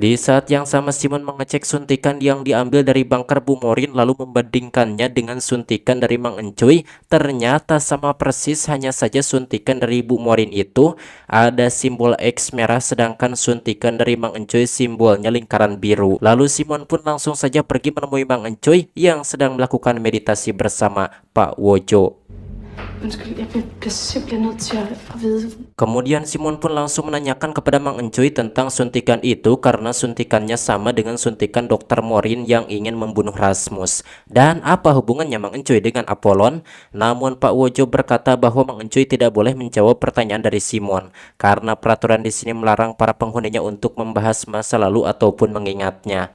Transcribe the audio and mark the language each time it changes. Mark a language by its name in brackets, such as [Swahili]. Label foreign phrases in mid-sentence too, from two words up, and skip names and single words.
[Indonesian] Di saat yang sama Simon mengecek suntikan yang diambil dari bunker Bu Morin lalu membandingkan dengan suntikan dari Mang Encuy. Ternyata sama persis, hanya saja suntikan dari Bu Morin itu ada simbol X merah sedangkan suntikan dari Mang Encuy simbolnya lingkaran biru. Lalu Simon pun langsung saja pergi menemui Mang Encuy yang sedang melakukan meditasi bersama Pak Wojo. [Danish] Undskyld, jeg bliver simpelthen nødt til at vide. [Indonesian] Kemudian Simon pun langsung menanyakan kepada Mang Encuy tentang suntikan itu karena suntikannya sama dengan suntikan Dr. Morin yang ingin membunuh Rasmus. Dan apa hubungannya Mang Encuy dengan Apollon? Namun Pak Wojo berkata bahwa Mang Encuy tidak boleh menjawab pertanyaan dari Simon karena peraturan di sini melarang para penghuninya untuk membahas masa lalu ataupun mengingatnya.